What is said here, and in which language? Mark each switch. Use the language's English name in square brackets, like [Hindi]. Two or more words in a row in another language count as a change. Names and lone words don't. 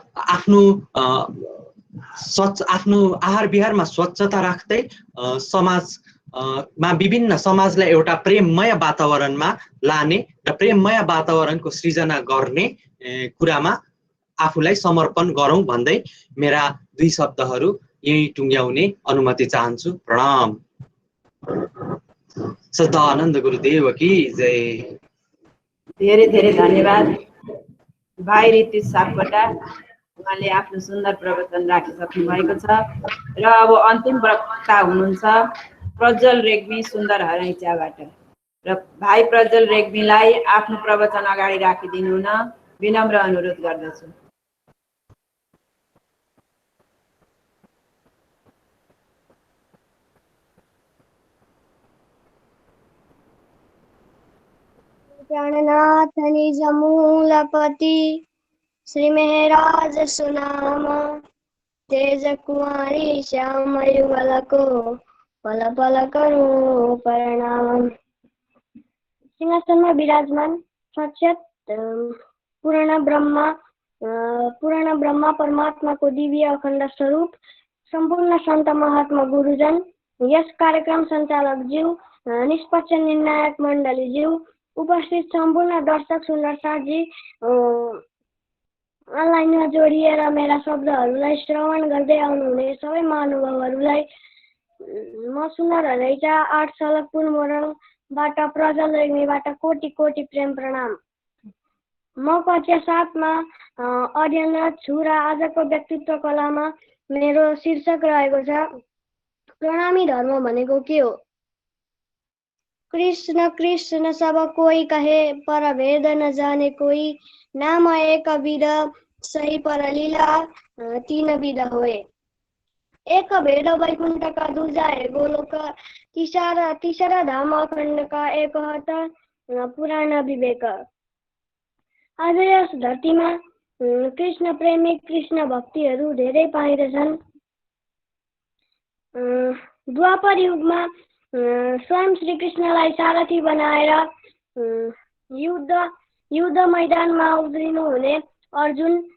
[Nepali] आफ्नो आहार विहारमा स्वच्छता राख्दै समाजलाई एउटा प्रेममय वातावरणमा लाने र प्रेममय वातावरणको सृजना गर्ने कुरामा आफूलाई समर्पण गरौँ भन्दै मेरा दुई शब्दहरू यही टुङ्ग्याउने अनुमति चाहन्छु। [Hindi] प्रणाम। सदानन्द गुरुदेव की जय। [Nepali] धेरै धेरै धन्यवाद भाइ रितिश सापकोटा, उहाँले आफ्नो सुन्दर प्रवचन राखिसक्नु भएको छ र अब अन्तिम वक्ता हुनुहुन्छ प्रज्वल रेग्मी सुन्दर हरैचाबाट र भाइ प्रज्वल रेग्मीलाई आफ्नो प्रवचन अगाडि राखिदिनु हुन विनम्र अनुरोध गर्दछु। [Hindi] प्राणनाथ निज मूलपति श्री मेहराज सुनाम, तेज कुमारी श्याम युगल को पल पल करूं प्रणाम। [Nepali] सिंहासनमा विराजमान साक्षात पूर्ण ब्रह्मा परमात्मा को दिव्य अखण्ड स्वरूप संपूर्ण संत महात्मा गुरुजन, यस कार्यक्रम संचालक ज्यू, निष्पक्ष निर्णायक मण्डली ज्यू, उपस्थित सम्पूर्ण दर्शक सुन्दर साथजी, अनलाइनमा जोडिएर मेरा शब्दहरूलाई श्रवण गर्दै आउनुहुने सबै महानुभावहरूलाई म सुन्दर हरेचा 8 सलकपुर मोरङबाट प्रज्वल रेग्मीबाट कोटि कोटि प्रेम प्रणाम। म कक्षा 7 मा अध्ययनरत छु र आजको व्यक्तित्व कलामा मेरो शीर्षक रहेको छ प्रणामी धर्म भनेको के हो। [Hindi] कृष्ण कृष्ण सब कोई कहे पर भेद न जाने कोई, नाम एक विध सही पर लीला तीन विध होए। एक भेद वैकुंठ का दूजा है गोलोक, तीसरा धाम अखण्ड का एक हत पुराण विवेक। [Nepali] आज यस धरतीमा कृष्ण प्रेमी कृष्ण भक्तिहरू धेरै पाइन्छन्। द्वापर युगमा स्वयं श्री कृष्णलाई सारथी बनाएर युद्ध मैदानमा उत्रिनु हुने अर्जुन